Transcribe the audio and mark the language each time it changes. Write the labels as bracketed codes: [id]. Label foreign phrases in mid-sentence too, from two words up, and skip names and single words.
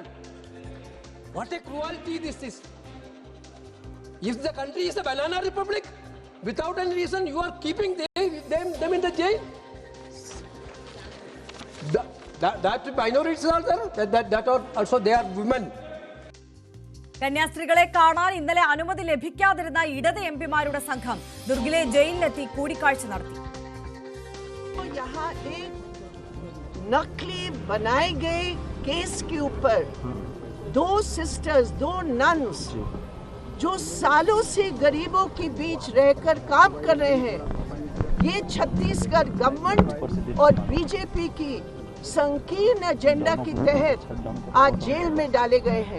[en] What a cruelty this is. If the country is a banana republic, without any reason you are keeping them in the jail. That minorities are there, that are also they are women. [ml] കന്യാസ്ത്രീകളെ കാണാൻ ഇന്നലെ അനുമതി ലഭിക്കാതിരുന്ന ഇടത് എംപിമാരുടെ സംഘം ദുർഗിലെ ജയിലിലെത്തി കൂടിക്കാഴ്ച നടത്തി. [hi] यहाँ एक नकली बनाए गए केस के ऊपर 2 सिस्टर्स, 2 नन्स जो सालों से गरीबों के बीच रहकर काम कर रहे हैं, ये छत्तीसगढ़ गवर्नमेंट और बीजेपी की संकीर्ण एजेंडा के तहत आज जेल में डाले गए हैं.